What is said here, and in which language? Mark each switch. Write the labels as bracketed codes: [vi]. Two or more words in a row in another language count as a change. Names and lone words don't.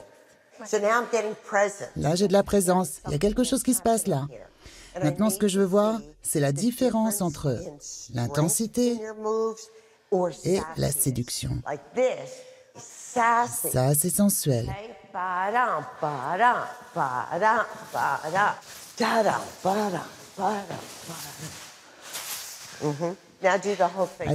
[fr] Là, j'ai de la présence. Il y a quelque chose qui se passe là. Maintenant, ce que je veux voir, c'est la différence entre l'intensité et la séduction. Ça, c'est sensuel. Ba-dum, ba-dum, ba-dum, ba-dum, da-dum, ba-dum, ba-dum, ba-dum. [en] Now do the whole thing.